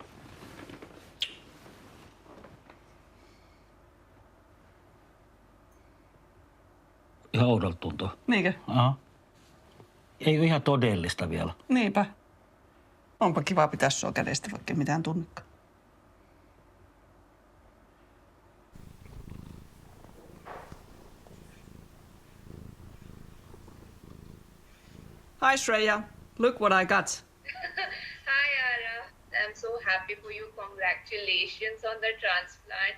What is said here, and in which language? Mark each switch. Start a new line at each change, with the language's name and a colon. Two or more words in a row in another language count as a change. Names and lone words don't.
Finnish: Ihan oudolta tuntuu. Niinkö? Aha. Ei ole ihan todellista vielä. Niinpä. Onpa kiva pitää sua kädestä, vaikka mitään tunnekaan.
English: Hi Shreya, look what I got. Hi Ara, I'm so happy for you. Congratulations on the transplant.